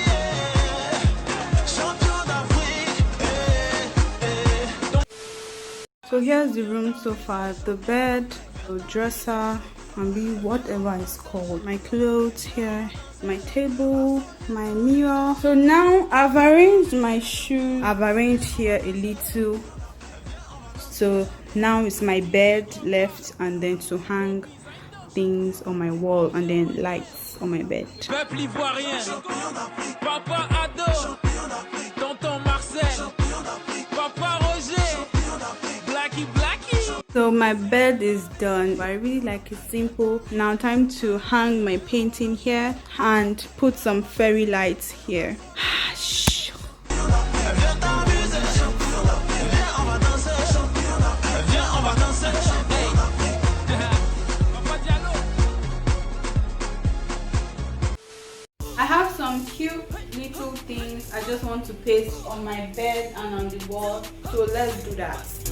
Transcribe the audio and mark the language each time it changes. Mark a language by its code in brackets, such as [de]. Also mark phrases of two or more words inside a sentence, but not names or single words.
[en] So here's the room so far: the bed, the dresser, and whatever it's called, my clothes here, my table, my mirror. So now I've arranged my shoes. I've arranged here a little. So now it's my bed left, and then to hang things on my wall, and then lights on my bed. [fr] Peuple ivoirien, Papa Ado, Tonton Marcel, Papa Roger, Blacky Black. [en] So my bed is done. I really like it simple. Now time to hang my painting here and put some fairy lights here. I have some cute little things I just want to paste on my bed and on the wall, so let's do that.